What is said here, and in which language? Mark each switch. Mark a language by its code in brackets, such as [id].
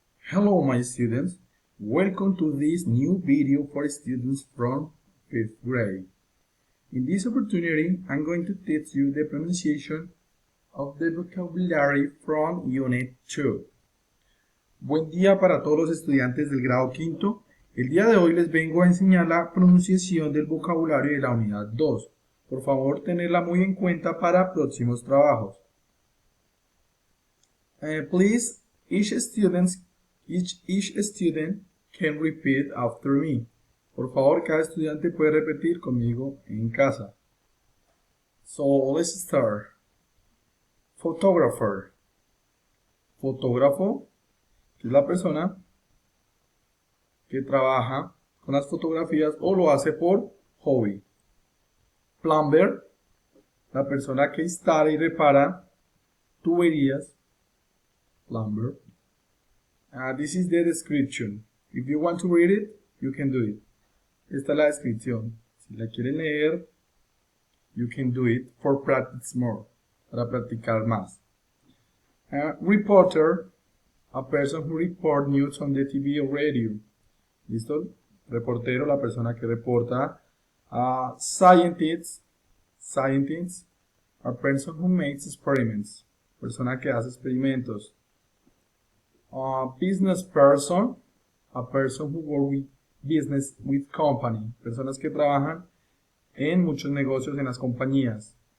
[en] Hello my students, welcome to this new video for students from 5th grade. In this opportunity, I'm going to teach you the pronunciation of the vocabulary from Unit 2. [es] Buen día para todos los estudiantes del grado quinto. El día de hoy les vengo a enseñar la pronunciación del vocabulario de la unidad 2. Por favor, tenerla muy en cuenta para próximos trabajos. [en] Please, each student can repeat after me. [es] Por favor, cada estudiante puede repetir conmigo en casa. [en] So, let's start. Photographer. [es] Fotógrafo, que es la persona que trabaja con las fotografías o lo hace por hobby. Plumber, la persona que instala y repara tuberías. [en] Plumber. This is the description. If you want to read it, you can do it. [es] Esta es la descripción. Si la quieren leer, [en] you can do it for practice more. [es] Para practicar más. [en] Reporter, a person who reports news on the TV or radio. [es] ¿Listo? Reportero, la persona que reporta. [en] Scientist, a person who makes experiments. [es] Persona que hace experimentos. [en] Business person, a person who works with business with company, [es] personas que trabajan en muchos negocios en las compañías.